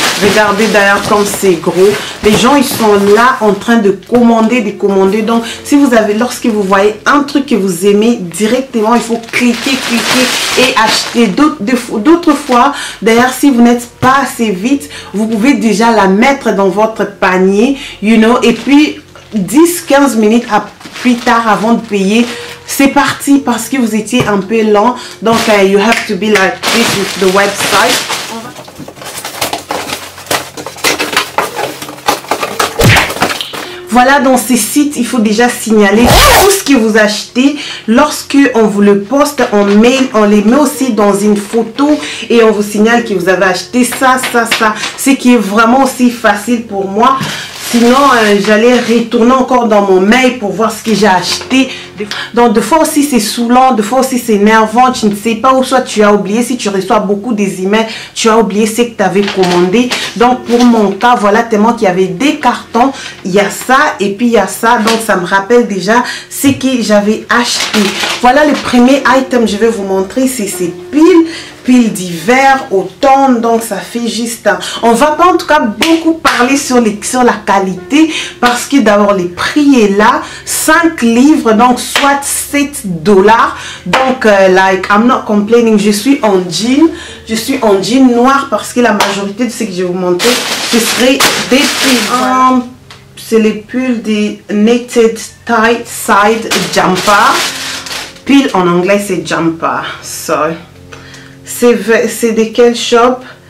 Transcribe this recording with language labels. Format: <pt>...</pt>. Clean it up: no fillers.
<fr>Regardez d'ailleurs comme c'est gros. Les gens ils sont là en train de commander, donc si vous avez, lorsque vous voyez un truc que vous aimez, directement il faut cliquer et acheter. D'autres fois d'ailleurs, si vous n'êtes pas assez vite, vous pouvez déjà la mettre dans votre panier, et puis 10-15 minutes plus tard avant de payer. C'est parti parce que vous étiez un peu lent.</fr> <en>Donc, you have to be like this with the website.</en> <fr>Voilà, dans ces sites, il faut déjà signaler tout ce que vous achetez. Lorsque on vous le poste en mail, on les met aussi dans une photo et on vous signale que vous avez acheté ça, ça, ça. Ce qui est vraiment aussi facile pour moi. Sinon, j'allais retourner encore dans mon mail pour voir ce que j'ai acheté. Donc, des fois aussi, c'est saoulant. Des fois aussi, c'est énervant. Tu ne sais pas où soit tu as oublié. Si tu reçois beaucoup des emails, tu as oublié ce que tu avais commandé. Donc, pour mon cas, voilà, tellement qu'il y avait des cartons. Il y a ça et puis il y a ça. Donc, ça me rappelle déjà ce que j'avais acheté. Voilà le premier item que je vais vous montrer. C'est ces piles d'hiver, automne, donc ça fait juste on va pas en tout cas beaucoup parler sur la qualité parce que d'abord les prix est là, 5 livres, donc soit 7 $.</fr> <en>Donc like I'm not complaining.</en> <fr>Je suis en jean noir parce que la majorité de ce que je vais vous montrer ce serait des pulls. C'est les pulls des Knitted Tight Side Jumper. Pull en anglais c'est jumper. So c'est de quel shop?</fr>